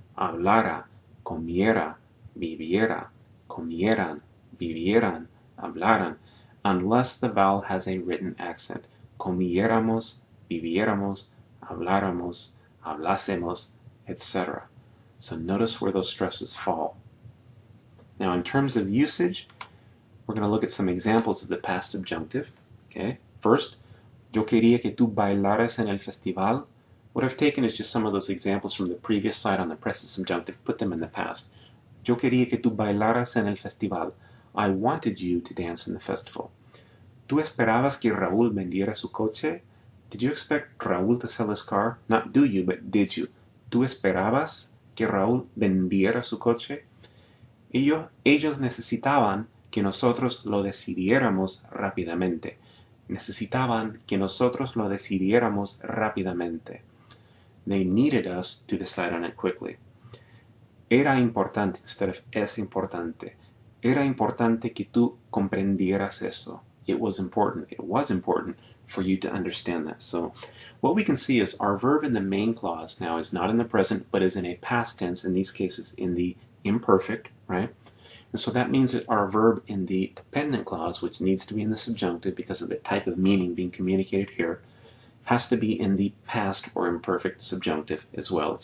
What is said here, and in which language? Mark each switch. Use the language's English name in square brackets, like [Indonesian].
[Spanish] Hablara, comiera, viviera, comieran, vivieran, hablaran, [English] unless the vowel has a written accent. [Spanish] Comiéramos, viviéramos, habláramos, hablásemos, etc. [English] So notice where those stresses fall. Now, in terms of usage, we're going to look at some examples of the past subjunctive. Okay. First, [Spanish] yo quería que tú bailaras en el festival. [English] What I've taken is just some of those examples from the previous slide on the present subjunctive, put them in the past. [Spanish] Yo quería que tú bailaras en el festival. [English] I wanted you to dance in the festival. [Spanish] ¿Tú esperabas que Raúl vendiera su coche? [English] Did you expect Raúl to sell his car? Not do you, but did you? [Spanish] ¿Tú esperabas que Raúl vendiera su coche? Ellos necesitaban que nosotros lo decidiéramos rápidamente. Necesitaban que nosotros lo decidiéramos rápidamente. [English] They needed us to decide on it quickly. [Spanish] Era importante [English] instead of [Spanish] es importante. Era importante que tú comprendieras eso. [English] It was important. It was important for you to understand that. So what we can see is our verb in the main clause now is not in the present, but is in a past tense, in these cases in the imperfect, right? And so that means that our verb in the dependent clause, which needs to be in the subjunctive because of the type of meaning being communicated here, has to be in the past or imperfect subjunctive as well.